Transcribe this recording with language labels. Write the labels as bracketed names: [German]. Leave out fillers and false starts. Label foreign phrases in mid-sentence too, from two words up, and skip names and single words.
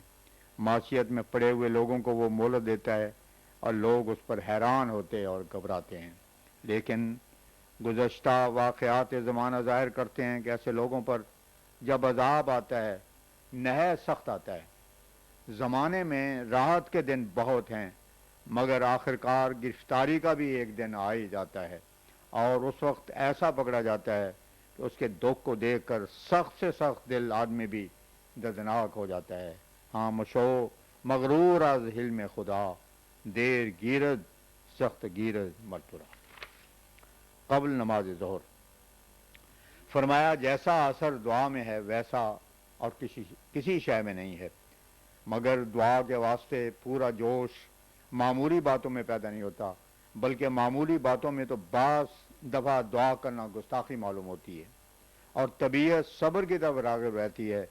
[Urdu] معصیت میں پڑے ہوئے لوگوں کو وہ مہلت دیتا ہے اور لوگ اس پر حیران ہوتے اور گھبراتے ہیں، لیکن گزشتہ واقعات زمانہ ظاہر کرتے ہیں کہ ایسے لوگوں پر جب عذاب آتا ہے نہایت سخت آتا ہے۔ زمانے میں راحت کے دن بہت ہیں مگر آخرکار گرفتاری کا بھی ایک دن آ ہی جاتا ہے، اور اس وقت ایسا پکڑا جاتا ہے کہ اس کے دکھ کو دیکھ کر سخت سے سخت دل آدمی بھی دردناک ہو جاتا ہے۔ [Persian] ہاں مشو مغرور از حلم خدا، دیر گیرد سخت گیرد مرتورا۔ [Urdu] قبل نماز ظہر فرمایا، جیسا اثر دعا میں ہے ویسا اور کسی شے میں نہیں ہے، مگر دعا کے واسطے پورا جوش معمولی باتوں میں پیدا نہیں ہوتا، بلکہ معمولی باتوں میں تو بعض دفعہ دعا کرنا گستاخی معلوم ہوتی ہے اور طبیعت صبر کی طرف راغب رہتی ہے۔